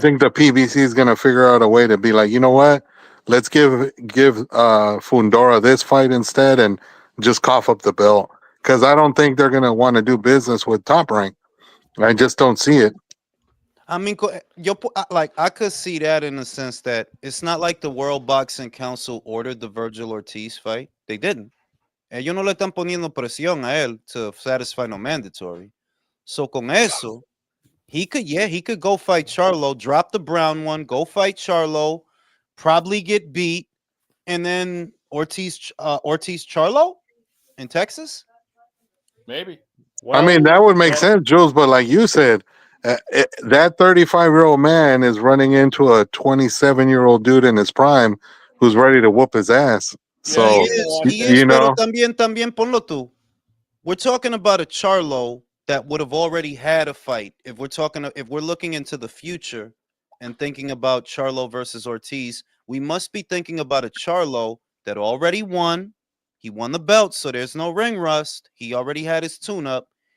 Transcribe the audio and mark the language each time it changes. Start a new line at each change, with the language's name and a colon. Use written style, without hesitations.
English: the PBC is gonna figure out a way to be like, you know what? let's give Fundora this fight instead and just cough up the belt. Because I don't think they're gonna want to do business with Top Rank. I just don't see it. I mean, I could see that in the sense that it's not like the World Boxing Council ordered the Virgil Ortiz fight. They didn't.
Spanish: Ellos no le están poniendo presión a él
English: to satisfy no mandatory. So
Spanish: con eso,
English: he could go fight Charlo, drop the brown one, go fight Charlo, probably get beat, and then Ortiz Charlo in Texas. Maybe. I mean, that would make sense, Jules. But like you said, that 35-year-old man is running into a 27-year-old dude in his prime who's ready to whoop his ass. So he is,
Spanish: pero también ponlo tú.
English: We're talking about a Charlo that would have already had a fight. If we're looking into the future and thinking about Charlo versus Ortiz, we must be thinking about a Charlo that already won. He won the belt, so there's no ring rust. He already had his tune-up.